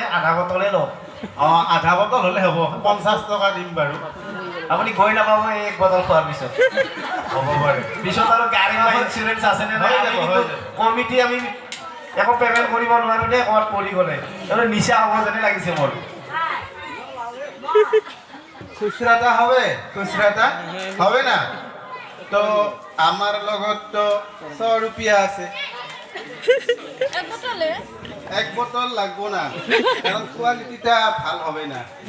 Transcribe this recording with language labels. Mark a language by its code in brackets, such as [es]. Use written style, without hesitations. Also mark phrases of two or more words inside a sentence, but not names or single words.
[as] আধা বোতলে লওক। আধা বোতল হ'লে হ'ব 50 টকা দিম বাৰু আপুনি গৈ নাপাব এক বোতল খোৱাৰ পিছত হ'ব বাৰু পিছত আৰু গাড়ী বা ইঞ্চুৰেঞ্চ আছে নে নাই কমিটি আমি একো পেমেন্ট কৰিব নোৱাৰো দেই ক'ৰবাত পৰি গ'লে নিচা হ'ব যেনে লাগিছে মোৰ [bn] খুচরাটা হবে না তো আমার লগত তো 100 রুপিয়া আছে এক বোতল লাগবো না কারণ কোয়ালিটিটা ভাল হবে না